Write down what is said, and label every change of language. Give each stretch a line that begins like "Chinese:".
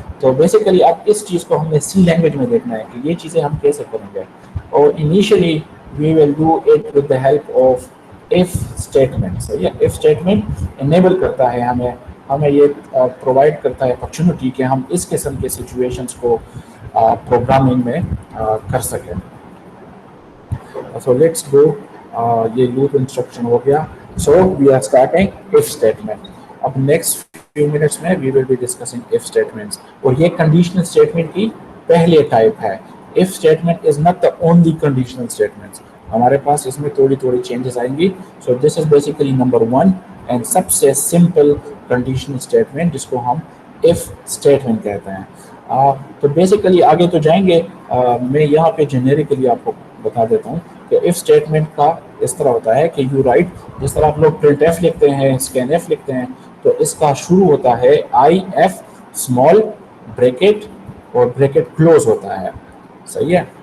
Hindi: तो बेसिकली अब इस चीज़ को हमने सी लैंग्वेज में देखना है कि ये चीज़ें हम कैसे करेंगे, और
English: Initially we will do it with the help of if statement.
Hindi: सही है। इफ स्टेटमेंट इनेबल करता है हमें ये प्रोवाइड करता है अपॉर्चुनिटी कि हम इस किस्म के सिचुएशंस को प्रोग्रामिंग में कर सकें।
English: So let's go,
Hindi: ये लूप इंस्ट्रक्शन हो गया।
English: So we are starting if statement. अब next few minutes में we will be discussing if statements, और ये conditional statement
Hindi: की पहले टाइप है।
English: If statement is not the only conditional statements,
Hindi: हमारे पास इसमें थोड़ी थोड़ी चेंजेस आएंगी।
English: So this is basically number 1 and सबसे simple conditional statement
Hindi: जिसको हम
English: if statement कहते हैं।
Hindi: तो बेसिकली आगे तो जाएंगे, मैं यहाँ पे जेनेरिकली आपको बता देता हूँ कि इफ स्टेटमेंट का इस तरह होता है कि यू राइट, जिस तरह आप लोग प्रिंट एफ लिखते हैं, स्कैन एफ लिखते हैं, तो इसका शुरू होता है आई एफ स्मॉल ब्रैकेट और ब्रैकेट क्लोज होता है। सही है।